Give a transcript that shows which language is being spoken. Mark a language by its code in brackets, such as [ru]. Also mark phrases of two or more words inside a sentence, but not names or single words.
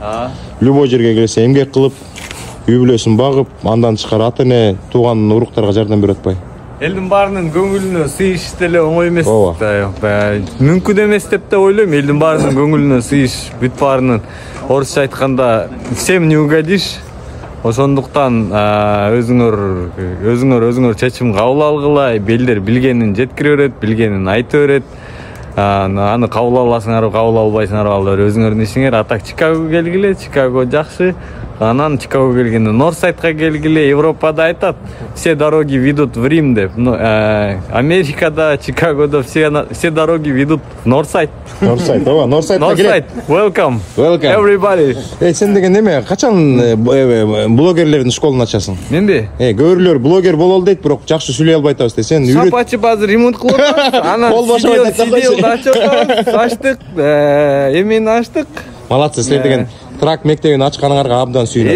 [ky] Любой жерге келсе эмгек кылып, үй бүлөсүн багып, андан тышкары ата эне, тууган уруктарга жардам берип атпайбы? Элдин баарынын көңүлүнө сыйыш деле оңой эмес да. Мүмкүн эмес деп да ойлойм. Элдин баарынын көңүлүнө сыйыш бүт баарынын орусча айтканда [ru] всем не угодишь. [ky] Ошондуктан өзүңөр чечим кабыл алгыла, белдер билгенин жеткире берет, билгенин айта берет. Аны кабыл аласыңарбы, кабыл албайсыңарбы, ал өзүңөрдүн ишиңер. Атак Чикагого келгиле, Чикаго жакшы. Анан Чикаго келгенде Норсайдка келгиле, Европада айтат, [ru] все дороги ведут в Рим деп. [ky] Америкада, Чикагодо [ru] все дороги ведут в Норсайд. Норсайд, Норсайд, [en] welcome everybody. [ky] Сен деген неме, качан блогерлердин школун ачасың? Менби? Көбүрөлөр блогер бололу дейт, бирок жакшы сүйлөй албай атабыз да. Сен үйрөт. Сапачы базар ремонт кылып атабыз. Анан сидел ачтык, эмени ачтык. Молодцы, силер деген трак мектебин ачканыңарга абдан сүйүнөт.